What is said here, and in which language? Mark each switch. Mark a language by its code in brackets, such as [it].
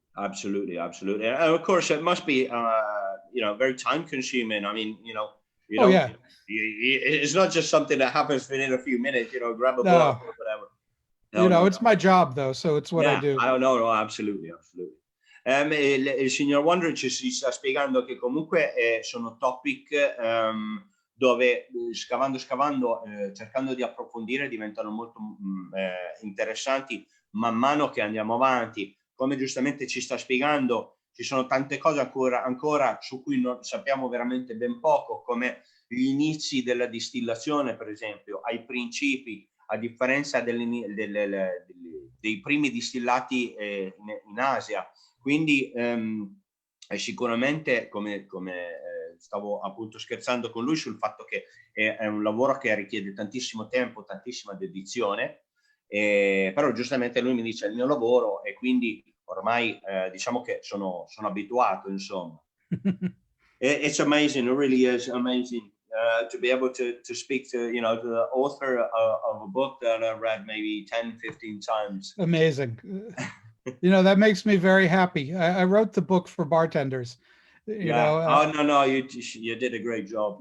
[en] Absolutely, absolutely. And of course, it must be, very time consuming. I mean, yeah. It's not just something that happens within a few minutes, grab a book or whatever. It's my job though, so it's what I do. No, absolutely, absolutely. [it] Il signor Wondrich ci sta spiegando che comunque sono topic dove scavando, cercando di approfondire, diventano molto interessanti man mano che andiamo avanti. Come giustamente ci sta spiegando, ci sono tante cose ancora su cui non sappiamo veramente ben poco, come gli inizi della distillazione, per esempio, ai principi, a differenza dei primi distillati in Asia. Quindi sicuramente, come stavo appunto scherzando con lui sul fatto che è un lavoro che richiede tantissimo tempo, tantissima dedizione, però giustamente lui mi dice è il mio lavoro e quindi ormai diciamo che sono abituato, insomma. [en] It's amazing, it really is amazing to be able to speak to, the author of a book that I read maybe 10, 15 times. Amazing. That makes me very happy. I wrote the book for bartenders. No, you did a great job.